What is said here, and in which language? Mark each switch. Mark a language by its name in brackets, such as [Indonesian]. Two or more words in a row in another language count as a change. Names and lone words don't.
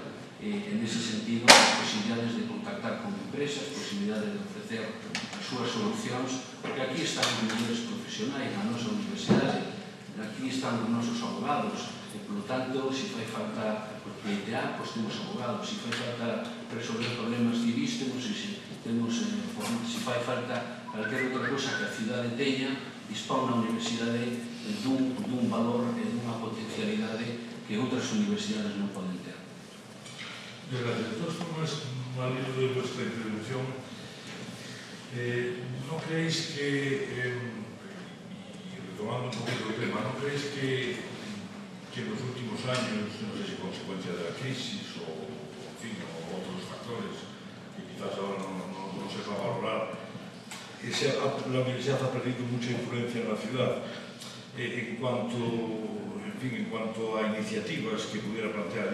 [Galician] En ese sentido, as posibilidades de contactar con empresas, posibilidades de ofrecer as súas solucións, porque aquí están os mellores profesionais na nosa universidade, aquí están os nosos abogados, e, [Spanish] por lo tanto, [Galician] se fai falta pleitear, pois temos abogados, se fai falta resolver problemas civis, se fai falta calquera outra cosa que a cidade teña, dispón na universidade dun valor e dunha potencialidade que outras universidades non poden ter. [Spanish] Gracias. De todas formas, al hilo de vuestra intervención, ¿no creéis que, y retomando un poquito el tema, ¿no creéis que en los últimos años, no sé si consecuencia de la crisis o, en fin, o otros factores que quizás ahora no se va a valorar, la universidad ha perdido mucha influencia en la ciudad en cuanto a iniciativas que pudiera plantear?